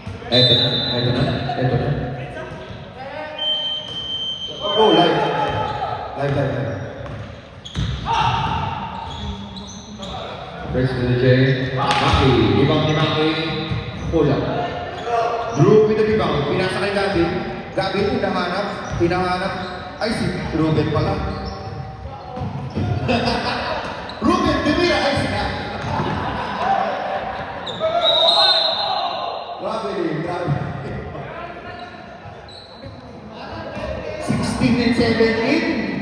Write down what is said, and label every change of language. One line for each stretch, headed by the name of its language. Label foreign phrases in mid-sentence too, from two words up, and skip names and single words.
Filipino: Eto na, eto na, eto na.
English: Oh, live. Live, live, live. First to the J. Maki. Rebound ni Maki. Pull up. Drew with the rebound.
Filipino: Pinasa kay Gabi. Gabi, hinahanap. Ay, si Ruben pala. Ruben, dimira. Ay, siya. Grabe.
English: 16 and 17.